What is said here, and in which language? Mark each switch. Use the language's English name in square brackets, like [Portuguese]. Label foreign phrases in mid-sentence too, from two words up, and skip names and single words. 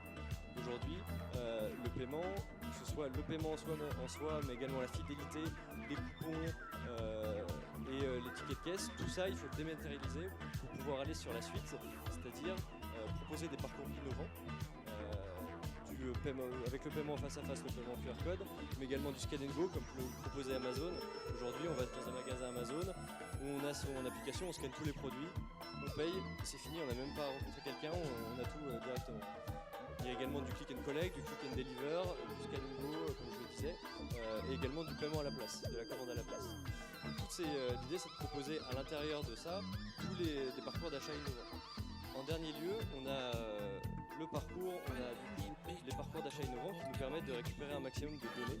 [French] Aujourd'hui, le paiement, que ce soit le paiement en soi, mais également la fidélité, les coupons et les tickets de caisse, tout ça il faut le dématérialiser pour pouvoir aller sur la suite, c'est-à-dire proposer des parcours innovants, avec le paiement face à face, le paiement QR code, mais également du [English] scan and go [French] comme le proposait Amazon. Aujourd'hui on va dans un magasin Amazon, où on a son application, on scanne tous les produits, on paye, c'est fini, on n'a même pas rencontré quelqu'un, on a tout directement. Il y a également du [English] click and collect, [French] du [English] click and deliver, [French] du [English] scan and go, [French] comme je le disais, et également du paiement à la place, de la commande à la place. L'idée c'est de proposer à l'intérieur de ça tous des parcours d'achat innovants. En dernier lieu, on a les parcours d'achat innovants qui nous permettent de récupérer un maximum de données.